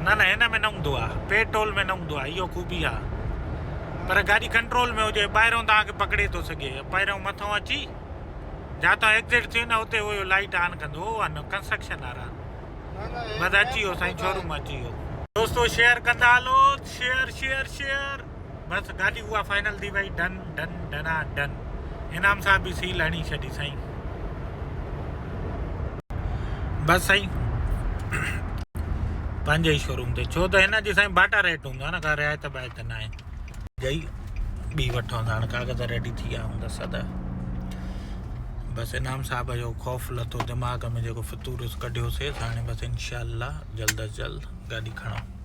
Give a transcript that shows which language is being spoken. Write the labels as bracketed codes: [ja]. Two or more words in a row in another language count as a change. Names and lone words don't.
[sd] न हिन में न हूंदो आहे पेट्रोल में न हूंदो आहे इहो ख़ूबी आहे पर गाॾी कंट्रोल में हुजे ॿाहिरों तव्हांखे पकिड़े थो सघे पहिरियों मथां अची जितां एग्ज़िट थियो न उते उहो [en] light on [sd] कंदो उहो आहे न कंस्ट्रक्शन वारा बस अची वियो साईं शोरूम अची वियो दोस्तो शेयर कंदा हलो [en] share share share [sd] बसि गाॾी उहा फाइनल थी वई डन डन डना डन इनाम साहब बि सील हणी छॾी साईं बसि साईं पंहिंजे ई शोरूम ते छो त हिन जी साईं बाटा रेट हूंदो आहे न का रिआयत बायत न आहे जई ॿी वठो हाणे कागज़ रेडी थी विया हूंदा सदा बसि इनाम साहब जो ख़ौफ़ लथो दिमाग़ में जेको फितूर कढियोसीं हाणे बसि इनशाअल्लाह जल्द अज जल्द गाॾी खणो